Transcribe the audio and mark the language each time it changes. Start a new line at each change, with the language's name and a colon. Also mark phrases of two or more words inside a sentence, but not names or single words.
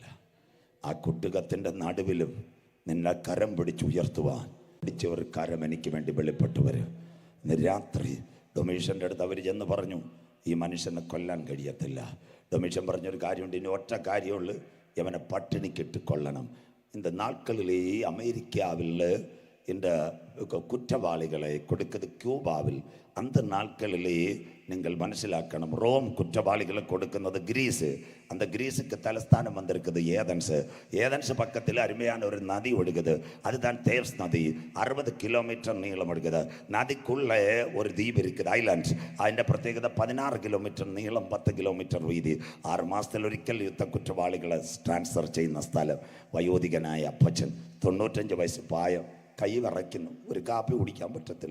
Malayalam: ആ കുട്ടുകത്തിൻ്റെ നടുവിലും നിന്നെ കരം പിടിച്ചുയർത്തുവാൻ പിടിച്ച ഒരു കരം എനിക്ക് വേണ്ടി വെളിപ്പെട്ടു വരും. ഇന്ന് രാത്രി ഡൊമീഷൻ്റെ അടുത്ത് അവർ ചെന്ന് പറഞ്ഞു, ഈ മനുഷ്യനെ കൊല്ലാൻ കഴിയത്തില്ല. ഡൊമീഷൻ പറഞ്ഞൊരു കാര്യമുണ്ട്, ഇനി ഒറ്റ കാര്യമുള്ളൂ, ഇവനെ പട്ടിണിക്കിട്ട് കൊള്ളണം.
Tamil: இந்த நாட்களிலே அமெரிக்காவில் இந்த குற்றவாளிகளை கொடுக்குது கியூபாவில். அந்த நாட்களிலேயே நீங்கள் மனசிலாக்கணும், ரோம் குற்றவாளிகளை கொடுക്കുന്നത് கிரீஸு. அந்த கிரீஸுக்கு தலஸ்தானம் வந்திருக்குது ஏதன்ஸு. ஏதன்ஸ் பக்கத்தில் அருமையான ஒரு நதி ஒழுகுது, அதுதான் தேவ்ஸ் நதி. 60 கிலோமீட்டர் நீளம் ஒழுகுது.
Malayalam: നദിക്കുള്ളേ ഒരു ദ്വീപ് இருக்குது, ഐലൻഡ്സ്. അതിൻ്റെ പ്രത്യേകത 16 കിലോമീറ്റർ നീളം, 10 കിലോമീറ്റർ വീതി. 6 മാസത്തിലൊരിക്കൽ യുദ്ധ കുറ്റവാളികളെ ട്രാൻസ്ഫർ ചെയ്യുന്ന സ്ഥലം. വയോധികനായ അപ്പച്ചൻ, 95 വയസ്സ് പ്രായം, കൈ വിറയ്ക്കുന്നു, ഒരു കാപ്പി കുടിക്കാൻ പറ്റത്തില്ല.